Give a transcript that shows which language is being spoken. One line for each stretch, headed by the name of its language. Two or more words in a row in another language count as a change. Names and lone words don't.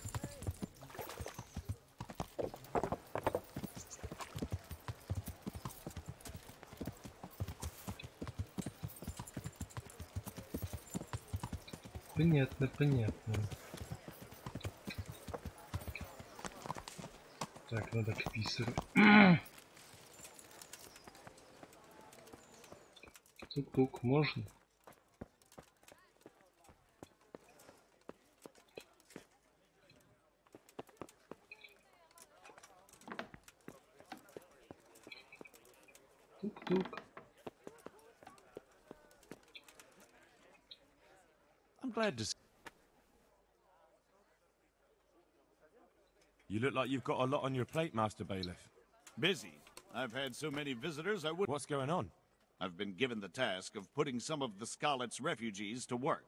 Russian: Понятно, понятно. Так, надо к писарю. Тук-тук, можно? Тук-тук.
English: I'm glad to. You look like you've got a lot on your plate, Master Bailiff. Busy. I've had so many visitors I would. What's going on? I've been given the task of putting some of the Scarlet's refugees to work.